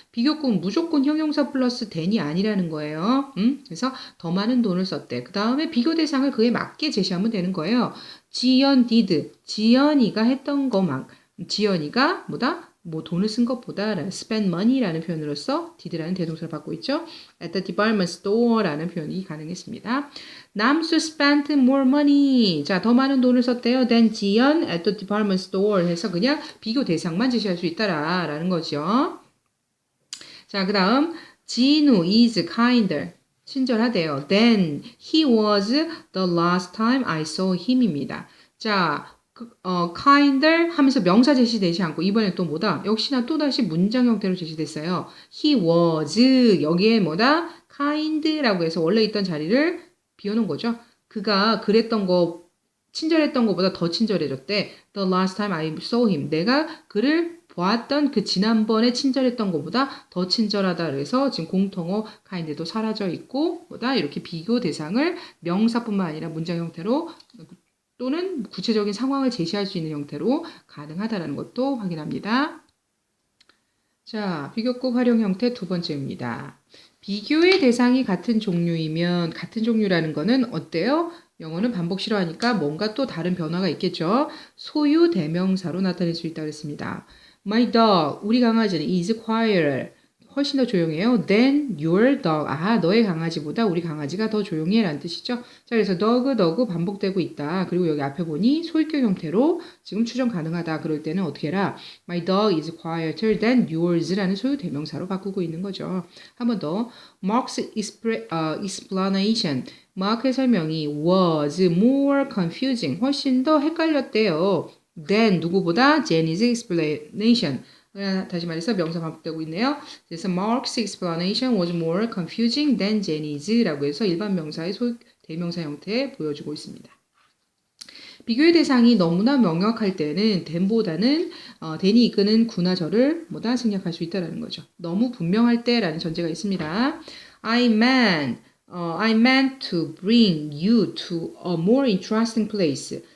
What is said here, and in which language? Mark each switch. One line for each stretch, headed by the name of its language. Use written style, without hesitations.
Korean: 비교급은 무조건 형용사 플러스 than이 아니라는 거예요. 그래서 더 많은 돈을 썼대. 그 다음에 비교 대상을 그에 맞게 제시하면 되는 거예요. 지연 did. 지연이가 했던 것만. 지연이가 뭐다? 뭐 돈을 쓴 것보다
English: spend money
Korean: 라는 표현으로서 did라는 대동사를 받고 있죠.
English: At the department store
Korean: 라는 표현이 가능했습니다.
English: 남수 spent more money.
Korean: 자, 더 많은 돈을 썼대요. than 지연
English: at the department store
Korean: 해서 그냥 비교 대상만 제시할 수 있다라는 거죠. 자, 그 다음 진우
English: is kinder.
Korean: 친절하대요.
English: Then he was the last time I saw him입니다. 자,
Korean: kinder 하면서 명사 제시되지 않고 이번에 또 뭐다? 역시나 또다시 문장 형태로 제시됐어요.
English: He was
Korean: 여기에 뭐다? kind라고 해서 원래 있던 자리를 비워놓은 거죠. 그가 그랬던 거 친절했던 것보다 더 친절해졌대.
English: The last time I saw him.
Korean: 내가 그를 보았던 그 지난번에 친절했던 것보다 더 친절하다 그래서 지금 공통어 kind도 사라져 있고 뭐다? 이렇게 비교 대상을 명사뿐만 아니라 문장 형태로 또는 구체적인 상황을 제시할 수 있는 형태로 가능하다는 것도 확인합니다. 자, 비교급 활용 형태 두 번째입니다. 비교의 대상이 같은 종류이면 같은 종류라는 거는 어때요? 영어는 반복 싫어하니까 뭔가 또 다른 변화가 있겠죠. 소유 대명사로 나타낼 수 있다고 했습니다.
English: My dog,
Korean: 우리 강아지는
English: is quieter.
Korean: 훨씬 더 조용해요.
English: Than your dog.
Korean: 아, 너의 강아지보다 우리 강아지가 더 조용해 라는 뜻이죠. 자, 그래서 dog 반복되고 있다. 그리고 여기 앞에 보니 소유격 형태로 지금 추정 가능하다. 그럴 때는 어떻게 해라?
English: My dog is quieter than yours
Korean: 라는 소유 대명사로 바꾸고 있는 거죠. 한 번 더.
English: Mark's explanation.
Korean: 마크의 설명이
English: was more confusing.
Korean: 훨씬 더 헷갈렸대요.
English: than
Korean: 누구보다
English: Jenny's explanation.
Korean: 다시 말해서 명사 반복되고 있네요. 그래서
English: Mark's explanation was more confusing than Jenny's
Korean: 라고 해서 일반 명사의 대명사 형태 보여주고 있습니다. 비교의 대상이 너무나 명확할 때는 than보다는 than이 이끄는 구나 절을 뭐다 생략할 수 있다는 거죠. 너무 분명할 때라는 전제가 있습니다.
English: I meant to bring you to a more interesting place.